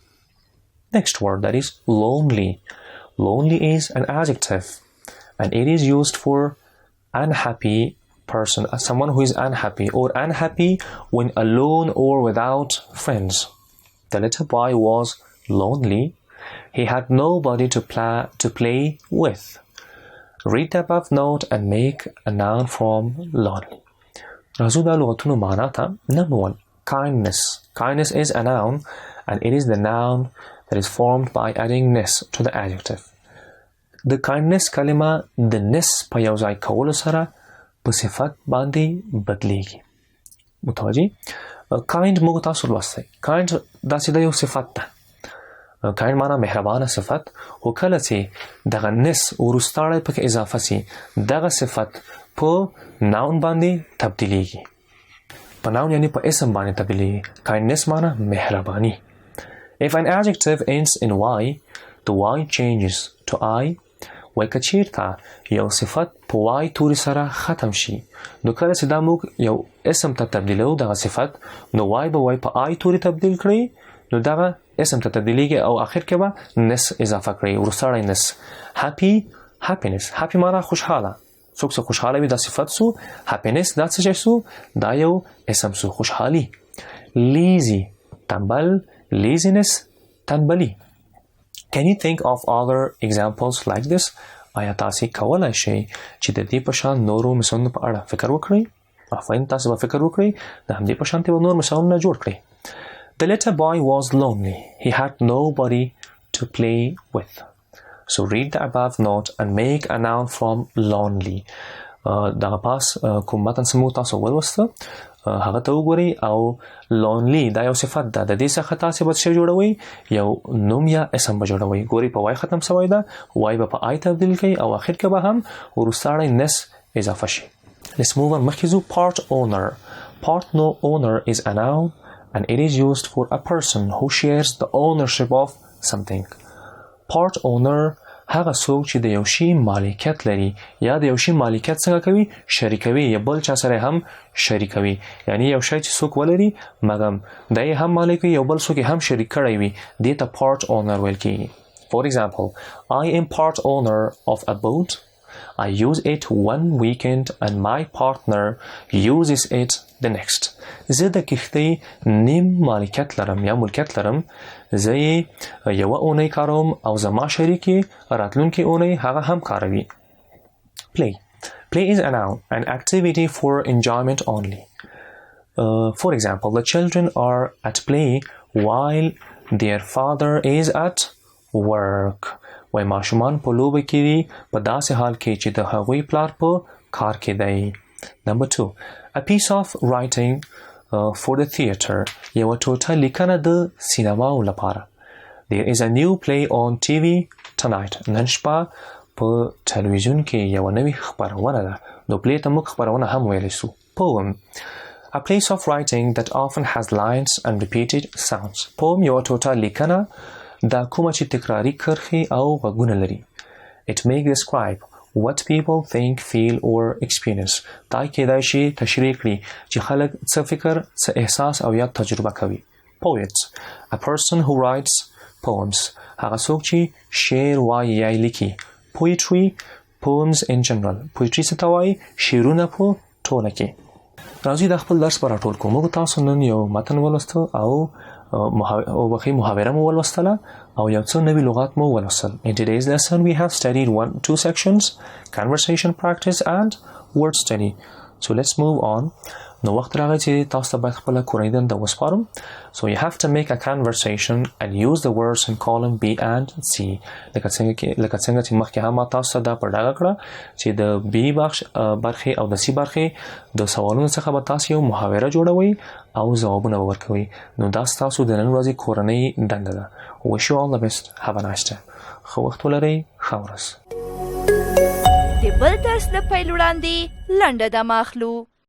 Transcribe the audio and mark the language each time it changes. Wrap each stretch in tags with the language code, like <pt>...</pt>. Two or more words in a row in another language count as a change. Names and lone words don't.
<en>Next word, that is lonely. Lonely is an adjective and it is used for unhappy person, someone who is unhappy or unhappy when alone or without friends. The little boy was lonely. He had nobody to play with. Read the above note and make a noun from lonely.</en> <ps>راځو دا لغتونو معنا ته.</ps> <en>Number 1, kindness. Kindness is a noun and it is the noun that is formed by adding ness to the adjective. The kindness</en> <ps>کلمه د ness په یو ځای کولو سره په صفت باندې بدلیږي. متوجه؟ kind موږ تاسو لوستی. kind داسې د یو صفت ده. kind معنا مهربانه صفت، خو کله چې دغه ness وروستاړی پکې اضافه سي دغه صفت په noun باندې تبدیلیږي. په noun یعنی په اسم باندې تبدیلیږي. kindness معنا مهرباني.</ps> <en>If an adjective ends in y, the y changes to I.</en> <ps>وای که چیرته یو صفت په وای توري سره ختم شي نو کله چې دا موږ یو اسم ته تبدیلو دغه صفت نو وای به وای په آی توري تبدیل کړي نو دغه اسم ته تبدیلیږي او آخر کې به نس اضافه کړي وروستاړی نس.</ps> <en>happy, happiness. happy</en> <ps>معنا خوشحاله. څوک چې خوشحاله وي دا صفت سو. happiness دا څه شی سو؟ دا یو اسم سو، خوشحالي. lazy تنبل. laziness تنبلي.</ps> <en>Can you think of other examples like this?</en> <ps>آیا تاسې کولای شئ چې د دې په شان نورو مثالونو په اړه فکر وکړئ؟ افاین تاسو به فکر وکړئ د همدې په شانتې به نور مثالونه جوړ کړئ.</ps> <en>The little boy was lonely. He had nobody to play with. So read the above note and make a noun from lonely.</en> <ps>دغه پاس کوم متن سمو تاسو ولوسته هغه ته وګورئ او lonely دا یو صفت ده. د دې څخه تاسې به څه جوړوئ؟ یو نوم یا اسم به جوړوئ. ګورئ په وای ختم سوی ده، وای به په آی تبدیل کړئ او آخر کې به هم وروستاړی نس اضافه شي.</ps> <en>Let's move on.</en> <ps>مخکې ځو.</ps> <en>part owner. part owner is a noun and it is used for a person who shares the ownership of something. part owner</en> <ps>هغه څوک چې د یو شي مالکیت لري یا د یو شي مالکیت څنګه کوي؟ شریکوي یا بل چا سره هم شریکوي. یعنی یو شی چې څوک ولري مګم دا یې هم مالک وي یو بل څوک هم شریک کړی وي دې ته</ps> <en>part owner</en> <ps>ویل کېږي.</ps> <en>For example, I am part owner of a boat. I use it one weekend and my partner uses it the next.</en> <ps>زه د کښتۍ نیم مالکیت لرم یا ملکیت لرم. زه یې یوه اونۍ کاروم او زما شریک یې راتلونکې اونۍ هغه هم کاروي.</ps> <en>Play. Play is a noun, an activity for enjoyment only. For example, the children are at play while their father is at work.</en> <ps>وای ماشومان په لوبه کې دي په داسې حال کې چې د هغوی پلار په کار کې دی.</ps> <en>Number 2. A piece of writing for the theater.</en> <ps>یوه ټوټه لیکنه د سینماو لپاره.</ps> <en>There is a new play on TV tonight.</en> <ps>نن شپه په تلویزیون کې یوه نوې خپرونه ده. نو پلی ته موږ خپرونه هم ویلی سو.</ps> <en>Poem. A piece of writing that often has lines and repeated sounds.</en> <ps>Poem یوه ټوټه لیکنه دا کومه چې تکراري کرښې او غږونه لري.</ps> <en>It may describe what people think, feel or experience.</en> <ps>دا کېدای شي تشریح کړي چې خلک څه فکر، څه احساس او یا تجربه کوي.</ps> <en>Poet. A person who writes poems.</en> <ps>هغه څوک چې شعر وایي یا لیکي.</ps> <en>Poetry. Poems in general. Poetry</en> <ps>څه ته وایي؟ شعرونه په ټوله کې. راځئ دا خپل درس به راټول کوو. موږ تاسو نن یو متن ولوسته او محاوره مو ولوستله او یو څو نوي لغات مو ولوستل.</ps> <en>In today's lesson we have studied 2 sections, conversation practice and word study. So let's move on.</en> <ps>نو وخت راغی چې تاسو ته باید خپله کورنۍ دنده وسپارم.</ps> <en>So you have to make a conversation and use the words in column B and C.</en> <ps>لکه څنګه چې مخکې هم ما تاسو ته دا په ډاګه کړه چې د B برخې او د C برخې د سوالونو څخه به تاسو یو محاوره جوړوئ او ځوابونه به ورکوئ. نو دا ستاسو د نن ورځې کورنۍ دنده ده.</ps> <en>Wish you all the best. Have a nice day.</en> <ps>ښه وخت ولرئ. ښه ورځ. د بل درس له پیل وړاندې لنډه دمه اخلو.</ps>